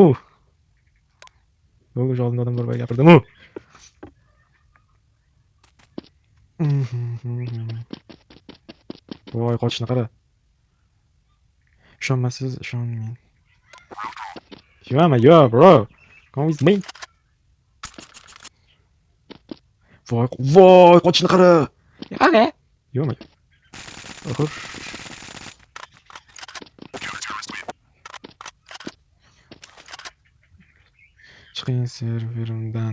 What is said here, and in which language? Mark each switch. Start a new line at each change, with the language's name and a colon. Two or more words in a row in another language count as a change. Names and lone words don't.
Uzbek: Bo'ldi, уже oldimda odam bor, boya gapirdim-ku. Voy, qochishni qara. Ishonmasangiz ishonmang.
English: Yo, bro. Come with me.
Uzbek: Voy, qochishni qara. Qani? Yo'qmi? Oxir. Chiqing serverimdan.